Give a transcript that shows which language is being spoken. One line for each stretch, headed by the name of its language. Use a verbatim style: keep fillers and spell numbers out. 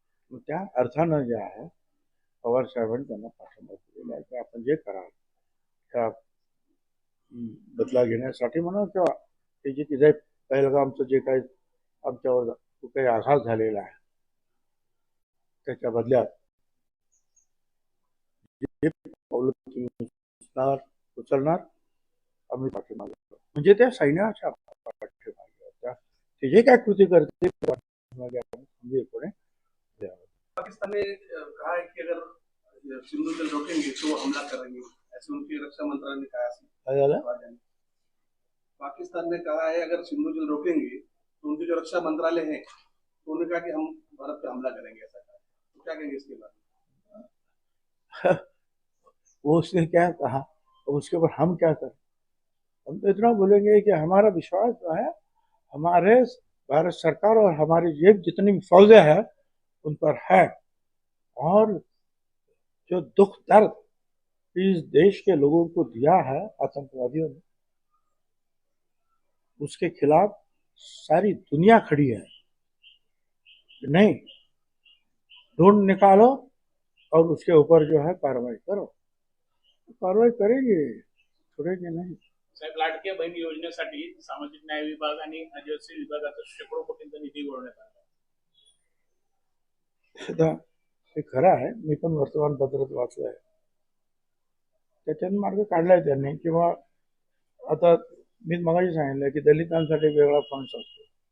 Marathi: मग त्या अर्थानं जे आहे पवार साहेबांनी त्यांना पाठिंबा दिलेला आहे की आपण जे कराल त्या बदला घेण्यासाठी म्हणा, किंवा ते जे तिथे पहिलगामचं जे काही आमच्यावर काही आघात झालेला आहे त्याच्या बदल्यात जे पावलं तुम्ही उचलणार आम्ही पाठीमागे, म्हणजे त्या सैन्याच्या पाठीमागे होत्या, ते जे काय कृती करते पाठीमागे आपण खंबीरपणे द्यावं.
Hindi: पाकिस्तान ने कहा है कि अगर सिंधु जल रोकेंगे तो हमला करेंगे, ऐसे उनके रक्षा मंत्रालय ने कहा है. पाकिस्तान ने कहा है अगर सिंधु जल रोकेंगे तो उनके जो रक्षा मंत्रालय है तो उन्होंने कहा कि हम भारत पे हमला करेंगे, ऐसा कहा. तो क्या कहेंगे इसके बारे में? वो उसने क्या कहा, उसके ऊपर हम क्या करें? हम तो इतना बोलेंगे कि हमारा विश्वास जो है हमारे भारत सरकार और हमारी ये जितनी फौजें हैं उन पर है, और जो दुख दर्द इस देश के लोगों को दिया है आतंकवादियों ने, उसके खिलाफ सारी दुनिया खड़ी है. नहीं ढूंढ निकालो और उसके ऊपर जो है कार्रवाई करो. कार्रवाई करेंगे, छोड़ेंगे नहीं.
Marathi: साहेब, लाडक्या बहीण योजनेसाठी सामाजिक न्याय विभाग आणि आदिवासी विभागाचा शेकडो कोटींचा निधी गोळण्यात आला. ते खरं आहे, मी पण वर्तमानपत्रात वाचलं आहे. त्याच्यानं मार्ग काढलाय त्यांनी. किंवा आता मी मगाशी सांगितलं की दलितांसाठी वेगळा फंड असतो,